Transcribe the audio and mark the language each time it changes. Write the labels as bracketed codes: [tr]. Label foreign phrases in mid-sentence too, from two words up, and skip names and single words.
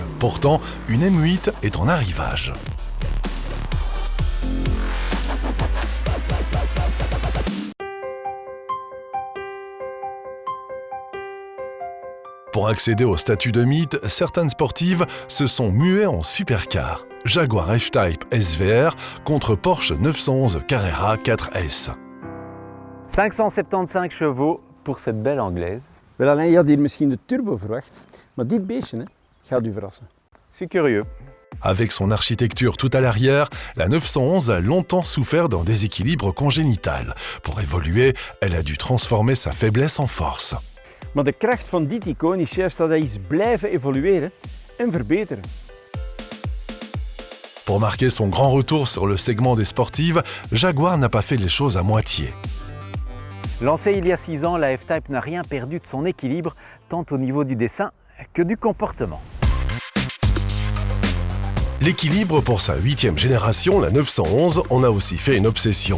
[fr] Pourtant, une M8 est en arrivage. Pour accéder au statut de mythe, certaines sportives se sont muées en supercar. Jaguar F-Type SVR contre Porsche 911 Carrera 4S. 575 chevaux pour cette belle anglaise. [nl] Wel Alain, je had hier misschien de turbo verwacht, maar dit beestje gaat u verrassen. [fr] Je suis curieux. Avec son architecture tout à l'arrière, la 911 a longtemps souffert d'un déséquilibre congénital. Pour évoluer, elle a dû transformer sa faiblesse en force. [nl] Maar de kracht van dit icoon is juist dat hij is blijven evolueren en verbeteren. [fr] Pour marquer son grand retour sur le segment des sportives, Jaguar n'a pas fait les choses à moitié. Lancée il y a 6 ans, la F-Type n'a rien perdu de son équilibre, tant au niveau du dessin que du comportement. L'équilibre pour sa 8e génération, la 911, en a aussi fait une obsession.